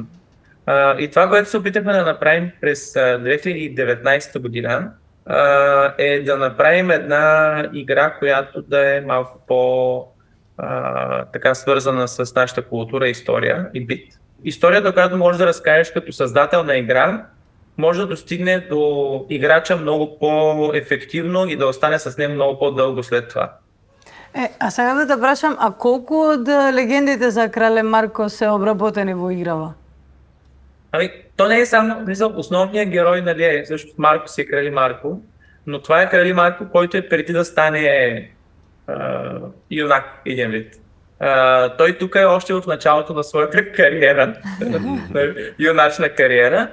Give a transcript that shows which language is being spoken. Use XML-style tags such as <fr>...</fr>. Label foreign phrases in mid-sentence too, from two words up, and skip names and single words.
<bg>И това, което се опитахме да направим през 2019 година, е да направим една игра, която да е малко така свързана с нашата култура, история и бит. Историята, която можеш да разкажеш като създател на игра, може да достигне до играча много по-ефективно и да остане с него много по-дълго след това.</bg> <mk>А сега да те прашам, а колку од легендите за Крале Марко се обработени во играва?</mk> <bg>То не е само основният герой, нали, е също Марко си е Крали Марко, но това е Крали Марко, който е преди да стане юнак един вид. Той тук е още в началото на своята кариера, юначна кариера.</bg>